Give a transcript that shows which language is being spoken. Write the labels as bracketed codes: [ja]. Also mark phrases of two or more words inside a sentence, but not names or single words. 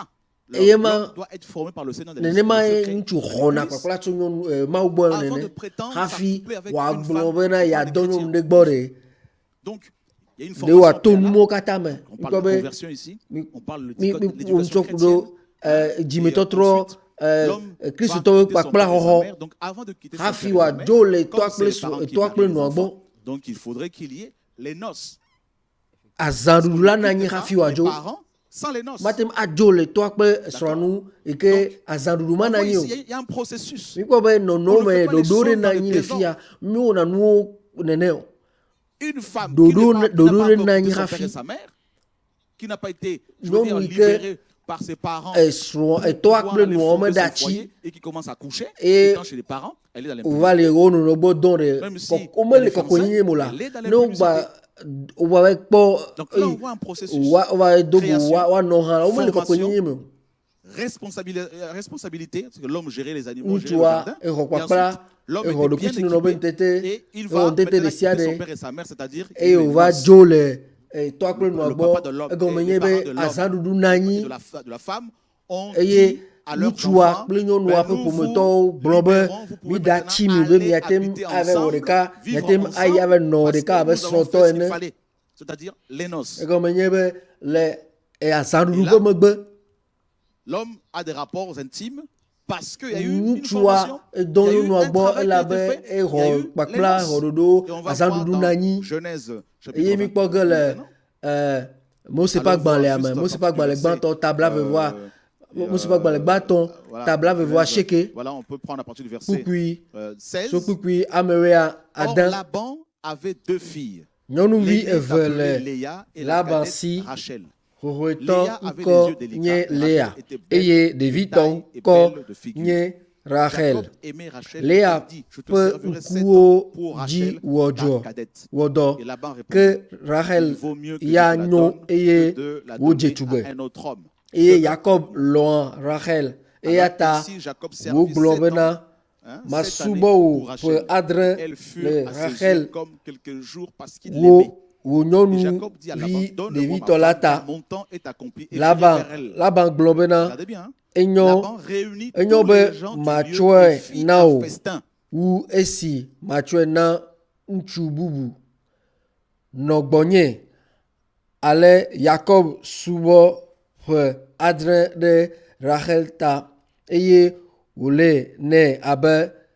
[fr] L'homme doit être formé par le Seigneur dans l'esprit avant de prétendre s'accoupler avec une femme. Donc, il y a une formation. On parle de conversion ici. On parle de l'éducation chrétienne. Ensuite, [ee] Kristo kpakpla xɔxɔ [fr] Donc avant de quitter son [ee] hafi [fr] père et sa mère, [ee] w'adzo le [fr] comme c'est les parents qui [ee] toa kple [fr] marient les [ee] nua gbɔ [fr] enfants, donc il faudrait qu'il y ait les noces. [ee] azãɖuɖu la na anyi [fr] Les [ee] hafi w'adzo [fr] parents sans les noces. [ee] matem adzo le toa kple srɔ̃nu yi ke azãɖuɖu ma na [fr] On voit [ee] anyi o [fr] ici, il y a un processus. [ee] mikpɔ be nɔnɔ [fr] On ne [ee] me [fr] fait pas les [ee] ɖoɖo ɖe [fr] choses [ee] na [fr] dans le [ee] anyi le [fr] désordre. [ee] fi ya miwɔna nuwo nene o [fr] Une femme [ee] Dodo- [fr] qui n'a [ee] dodo [fr] pas [ee] ne [fr] encore n'a quitté [ee] ni [fr] son [ee] rafi. [fr] père et sa mère, qui n'a pas été, je Non, veux dire, oui, que- libérée par ses parents, [ee] esrɔ̃ etɔa [fr] pouvoir [ee] kple [fr] aller [ee] nua me [fr] fonder [ee] ɖe [fr] son [ee] ati [fr] foyer et qui commence à coucher, Et- étant chez les parents, elle est dans [ee] wova [fr] l'impudicité. [ee] le wo nɔnɔ gbɔ dɔn ɖe [fr] Même si [ee] womele [fr] elle est [ee] kɔkɔe [fr] fiancée, [ee] nye mo la [fr] elle est dans [ee] ne wogba wova kpɔ [fr] Donc là, on voit un processus. [ee] wova do go [fr] Création, [ee] woanɔ hã womele kɔkɔe [fr] formation, [ee] nye me o [fr] Responsabilité, parce que l'homme gérait les animaux, gérait le [ee] ŋutsua [fr] jardin. [ee] exɔ [fr] Et [ee] kpakpla [fr] ensuite, l'homme [ee] exɔ [fr] était [ee] ɖokui [fr] bien [ee] si nɔnɔ be [fr] équipé [ee] ntete [fr] et il [ee] exɔ [fr] va [ee] ntete [fr] maintenant [ee] ɖe sia [fr] quitter son [ee] ɖe [fr] père et sa mère, c'est-à-dire [ee] eye [fr] les [ee] wova [fr] noces [ee] dzo le toa kple nua [fr] le papa de [ee] gbɔ [fr] l'homme [ee] egɔme [fr] et [ee] nye [fr] les parents de [ee] be [fr] l'homme [ee] azãɖuɖu na [fr] et [ee] anyi [fr] de la femme ont [ee] eye [fr] dit à leurs [ee] ŋutsua [fr] enfants, [ee] kple nyɔnua [fr] ben, [ee] ƒe [fr] nous [ee] ƒometɔwo [fr] vous [ee] gblɔ be [fr] libérons, vous pouvez [ee] mida [fr] maintenant [ee] tsi mi be [fr] aller [ee] miatem [fr] habiter [ee] ave wɔ [fr] ensemble, [ee] ɖeka [fr] vivre [ee] miatem ayi [fr] ensemble, [ee] ave nɔ [fr] parce [ee] ɖeka [fr] que [ee] abe [fr] nous avons [ee] srɔ̃tɔ [fr] fait ce qu'il [ee] ene [fr] fallait, c'est-à-dire les noces. [ee] egɔme nye be le azãɖuɖu [fr] Et là, [ee] ƒe megbe [fr] L'homme a des rapports intimes parce qu'il y a eu une [ee] ŋutsua [fr] formation, il y [ee] edɔ [fr] a eu [ee] nyɔnua [fr] un [ee] gbɔ [fr] travail qui a [ee] elabe [fr] été fait, il y a [ee] exɔ [fr] eu les [ee] kpakpla [fr] noces. [ee] exɔɖoɖo [fr] Et on va voir [ee] azãɖuɖu na [fr] dans [ee] anyi [fr] Genèse chapitre [ee] eye [fr] 20, [ee] mikpɔ ge le Mose ƒe [fr] Allons voir [ee] agbalẽa me [fr] juste [ee] Mose ƒe [fr] parce que [ee] agbalẽ [fr] je sais, [ee] gbãtɔ tabla vevoa [fr] et, [ee] Mose ƒe agbalẽ gbãtɔ [fr] voilà, [ee] tabla vevoa [fr] Genèse, [ee] sieke [fr] voilà, on peut prendre à partir du verset [ee] kpukpui [fr] 16. [ee] so kpukpui amewea [fr] Or, [ee] ade [fr] Laban avait deux filles. [ee] nyɔnuvi [fr] L'aînée [ee] eve [fr] s'appelait [ee] le [fr] Léa et la [ee] Laban [fr] cadette [ee] si [fr] Rachel. [ee] xoxoetɔ [fr] Léa avait [ee] ŋkɔ [fr] les yeux délicats, [ee] nye [fr] et [ee] Léa [fr] Rachel était belle [ee] eye [fr] de [ee] ɖevitɔ [fr] taille et [ee] ŋkɔ [fr] belle de figure. [ee] nye Rachel [fr] Jacob aimait Rachel, [ee] Léa [fr] il dit, je te [ee] ƒe [fr] servirai 7 ans [ee] ŋkuwo [fr] pour [ee] dzi [fr] Rachel, [ee] wɔdzɔ [fr] ta cadette. [ee] wɔdɔ [fr] Et Laban répondit, [ee] ke Rachel [fr] il vaut mieux que [ee] ya [fr] je te la [ee] nyo [fr] donne [ee] eye [fr] que de la [ee] wodze [fr] donner [ee] tugbe [fr] à un autre homme. [ee] eye Jacob lɔ̃a Rachel eya [fr] Alors [ee] ta [fr] ainsi, Jacob servit [ee] wogblɔ [fr] 7 [ee] bena [fr] ans, hein, 7 [ee] masubɔ [fr] années [ee] wò [fr] pour [ee] ƒe [fr] Rachel. [ee] adre [fr] Elle fut [ee] le [fr] à ses yeux [ee] Rachel [fr] comme quelques jours parce qu'il l'aimait. [ee] wò [fr] Et Jacob dit à Laban, [ee] nyɔnuvi [fr] donne-moi ma [ee] ɖevitɔ la [fr] femme, car [ee] ta [fr] mon temps est accompli. Et [ee] Laban [fr] j'irai vers elle. [ee] Laban gblɔ bena [fr] Regardez bien, hein. [ee] enyo [fr] Laban réunit [ee] enyo [fr] tous [ee] be [fr] les gens du lieu [ee] matsɔe [fr] et fit [ee] na [fr] un [ee] wò [fr] festin. [ee] wu esi matsɔe na ŋutsu bubu nɔ gbɔnye ale Jacob subɔ ƒe adre ɖe Rachel ta eye wòle nɛ abe